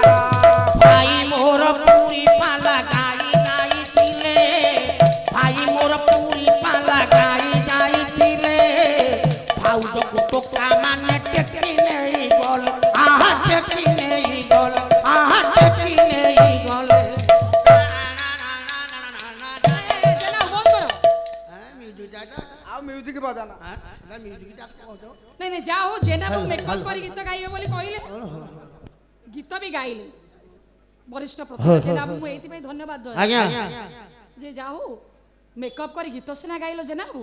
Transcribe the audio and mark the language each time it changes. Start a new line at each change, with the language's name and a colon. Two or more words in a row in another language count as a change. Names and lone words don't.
Odia: ଭାଇ ମୋର ପୁରି ପାଲା ଗାଇ ଯାଇଛିଲେ ଭାଇ ମୋର ପୁରି ପାଲା ଗାଇ ଯାଇଛିଲେ ଭାଉଜକୁ ଟୋକା ମାନେ ଟେକି ନେଇ ଗଲ ଆହା ଟେକି ନେଇ ଗଲ ଆହା ଟେକି ନେଇ ଗଲ আহা টেকি নেই গল আহা টেকি নেই গল ଜେନା ବନ୍ଦ କରୋ ଆଉ ମ୍ୟୁଜିକ ବଜାନା ନାଇଁ ନାଇଁ ଯାହା ହଉ ଜେନା ବାବୁ ମେକଅପ କରି ଗୀତ ଗାଇବେ ବୋଲି କହିଲେ ଗୀତ ବି ଗାଇଲେ ବରିଷ୍ଠ ପ୍ରତିଭା ଜେନା ବାବୁ ମୁଁ ଏଇଥିପାଇଁ ଧନ୍ୟବାଦ ଦଉଛି ଆଜ୍ଞା ଯେ ଯାହା ହଉ ମେକଅପ କରି ଗୀତ ସିନା ଗାଇଲ ଜେନା ବାବୁ